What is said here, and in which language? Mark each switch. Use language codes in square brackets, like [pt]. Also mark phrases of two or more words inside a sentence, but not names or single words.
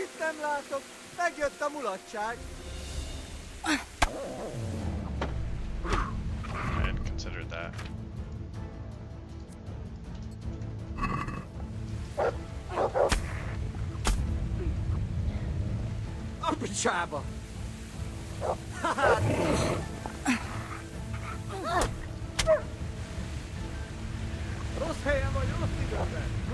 [hu] Nem látok, megjött a mulatság. [en] I hadn't considered that. [hu] A picsába! Rossz helyen vagy, rossz időben!